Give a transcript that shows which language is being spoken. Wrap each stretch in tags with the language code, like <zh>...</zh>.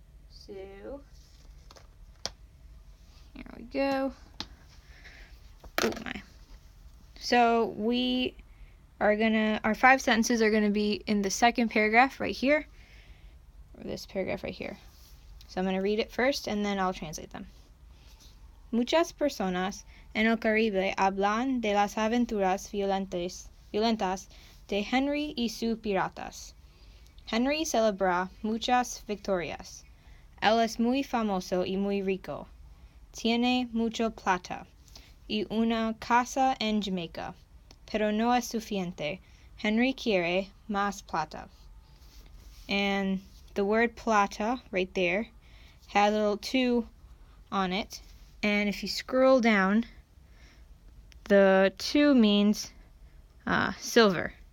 <en>So here we go. Oh my. So our 5 sentences are gonna be in the second paragraph right here, or this paragraph right here. So I'm gonna read it first and then I'll translate them.</en> <es>Muchas personas en el Caribe hablan de las aventuras violentas de Henry y sus piratas. Henry celebra muchas victorias. Él es muy famoso y muy rico. Tiene mucha plata y una casa en Jamaica. Pero no es suficiente. Henry quiere más plata.</es> <en>And the word plata right there has a little 2 on it. And if you scroll down, the 2 means silver.</en>